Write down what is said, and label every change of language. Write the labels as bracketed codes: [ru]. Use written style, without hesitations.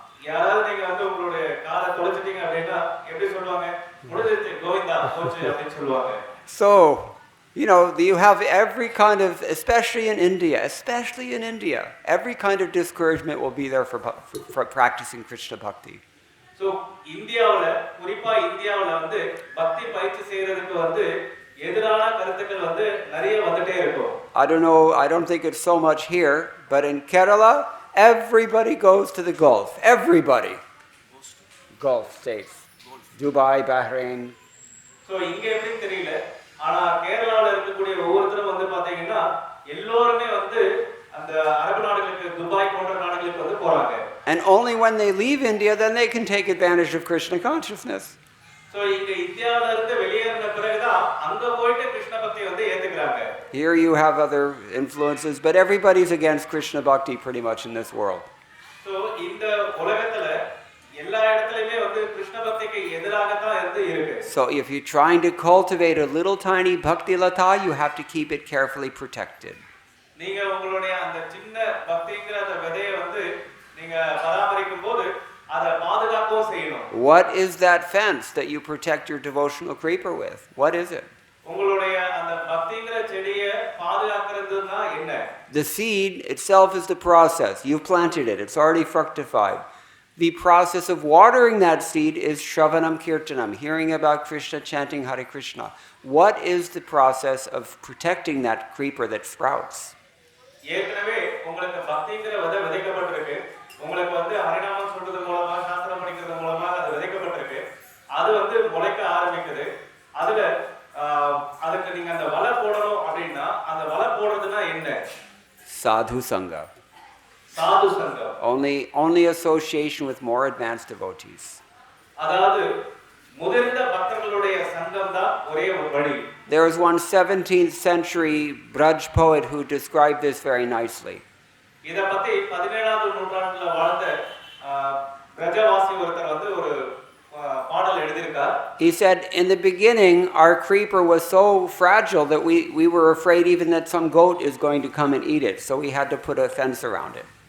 [ta] யாராவது நீங்க வந்து உங்களுடைய காலை தொலைச்சிட்டீங்க அப்படின்னா எப்படி சொல்லுவாங்க? முடிஞ்சிருச்சு கோவிந்தா போச்சு அப்படின்னு சொல்லுவாங்க. [en] So, you know, you have every kind of, especially in India, every kind of discouragement will be there for practicing Krishna bhakti. [ta] So, இந்தியாவுல குறிப்பா இந்தியாவுல வந்து பக்தி பயிற்சி செய்யறதுக்கு வந்து எதிரான கருத்துக்கள் வந்து நிறைய வந்துட்டே இருக்கும். [en] I don't think it's so much here, but in Kerala, everybody goes to the Gulf. Everybody. Gulf states. Dubai, Bahrain. [ta] So, இங்க எப்படின்னு தெரியல. ஆனா கேரளால இருக்கக்கூடிய ஒவ்வொருத்தரும் வந்து பாத்தீங்கன்னா எல்லாருமே வந்து அந்த அரபு நாடுகளுக்கு துபாய் போன்ற நாடுகளுக்கு வந்து போறாங்க. [en] And only when they leave India, then they can take advantage of Krishna consciousness. [ta] So இங்க இந்தியால இருந்து வெளியேறின பிறகுதான் அங்க போயிட்டு கிருஷ்ண பக்தி வந்து ஏத்துக்கறாங்க. [en] Here you have other influences, but everybody's against Krishna bhakti pretty much in this world. [ta] So இந்த உலகத்துல எல்லா இடத்துலயுமே வந்து கிருஷ்ண பக்திக்கு எதிராக தான் இருக்கு. [en] So if you're trying to cultivate a little tiny bhakti lata, you have to keep it carefully protected. [ta] நீங்க உங்களுடைய அந்த சின்ன பக்திங்கிற அந்த விதையை வந்து நீங்க பராமரிக்கும் போது அதை பாதுகாக்கவும் செய்யணும். [en] What is that fence that you protect your devotional creeper with? What is it? [ta] உங்களுடைய அந்த பக்திங்கிற செடியை பாதுகாக்கிறதுனா என்ன? [en] The seed itself is the process. You've planted it. It's already fructified. The process of watering that seed is Shravanam Kirtanam, hearing about Krishna, chanting Hare Krishna. What is the process of protecting that creeper that sprouts? [ta] ஏற்கனவே உங்களுக்கு பக்திங்கிற விதை விதைக்கப்பட்டிருக்கு. உங்களுக்கு வந்து ஹரிநாமம் சொல்றது மூலமா சாஸ்திரம் படிக்கிறது மூலமா அது விதைக்கப்பட்டிருக்கு. அது வந்து எடுக்க ஆரம்பிக்குது. அதுல அதுக்கு நீங்க அந்த வலை போடணும் அப்படின்னா அந்த வலை போடுறதுன்னா என்ன? [en] Sadhu Sangha. [ta] சாது சங்கம். [en] Only association with more advanced devotees. [ta] அதாவது முதிர்ந்த பக்தர்களுடைய சங்கம் தான் ஒரே ஒரு வழி. [en] There was one 17th century Braj poet who described this very nicely. [ta] இத பத்தி 17ஆவது நூற்றாண்டுல வாழ்ந்த பிரஜவாசி ஒருத்தர் வந்து ஒரு பாடல் எழுதியிருக்கார். [en] He said, in the beginning, our creeper was so fragile that we were afraid even that some goat is going to come and eat it. So we had to put a fence around it.